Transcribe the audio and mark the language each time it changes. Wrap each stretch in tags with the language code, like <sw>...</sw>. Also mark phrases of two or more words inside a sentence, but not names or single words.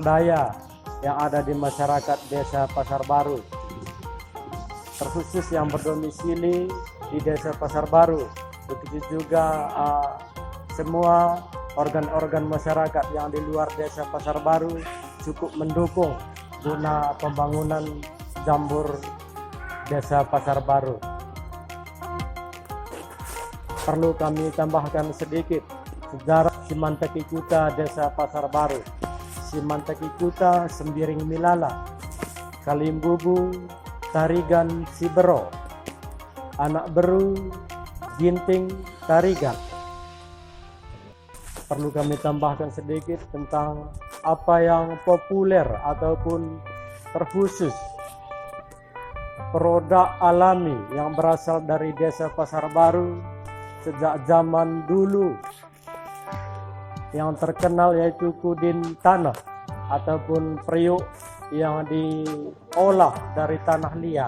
<id>daya yang ada di masyarakat Desa Pasar Baru, terkhusus yang berdomisili di Desa Pasar Baru, begitu juga semua organ-organ masyarakat yang di luar Desa Pasar Baru cukup mendukung guna pembangunan Jambur Desa Pasar Baru. Perlu kami tambahkan sedikit sejarah Simanteki Kuta Desa Pasar Baru. Simanteki Kuta Sembiring Milala, Kalimbubu, Tarigan Sibero, Anak Beru, Ginting, Tarigan. Perlu kami tambahkan sedikit tentang apa yang populer ataupun terkhusus produk alami yang berasal dari Desa Pasar Baru sejak zaman dulu. Yang terkenal yaitu kudin tanah ataupun periuk yang diolah dari tanah liat.</id>